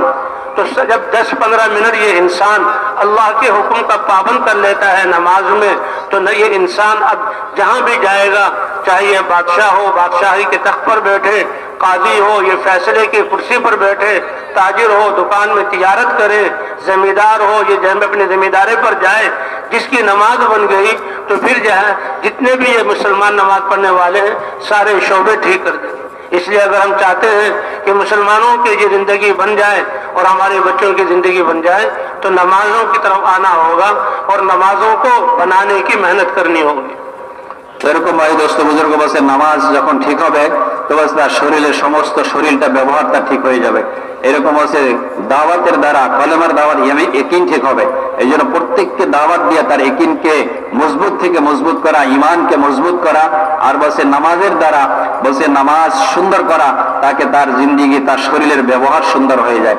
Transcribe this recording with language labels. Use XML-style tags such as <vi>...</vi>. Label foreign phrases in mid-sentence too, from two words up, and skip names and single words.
<ur>تو جب 10-15 منٹ یہ انسان اللہ کے حکم کا پابند کر لیتا ہے نماز میں، تو نہ یہ انسان اب جہاں بھی جائے گا، چاہے یہ بادشاہ ہو، بادشاہی کے تخت پر بیٹھے، قاضی ہو، یہ فیصلے کی کرسی پر بیٹھے، تاجر ہو، دکان میں تجارت کرے، زمیندار ہو، یہ جہاں اپنے زمینداری پر جائے، جس کی نماز بن گئی تو پھر جو ہے جتنے بھی یہ مسلمان نماز پڑھنے والے ہیں سارے شعبے ٹھیک کر دیں۔ اس لیے اگر ہم چاہتے ہیں کہ مسلمانوں کی یہ زندگی بن جائے اور ہمارے بچوں کی زندگی بن جائے تو نمازوں کی طرف آنا ہوگا اور نمازوں کو بنانے کی محنت کرنی ہوگی۔</ur> <bn>এরকম ভাই দোস্ত বুজুর্গ বসে নামাজ যখন ঠিক হবে তো বাস তার শরীরের সমস্ত শরীরটা ব্যবহারটা ঠিক হয়ে যাবে। এরকম হচ্ছে দাওয়াতের দ্বারা কলেমার দাওয়াত ইয়াকিন ঠিক হবে। এই জন্য প্রত্যেককে দাওয়াত দিয়ে তার ইয়াকিনকে মজবুত থেকে মজবুত করা, ইমানকে মজবুত করা, আর বসে নামাজের দ্বারা বসে নামাজ সুন্দর করা, তাকে তার জিন্দিগি তার শরীরের ব্যবহার সুন্দর হয়ে যায়।</bn>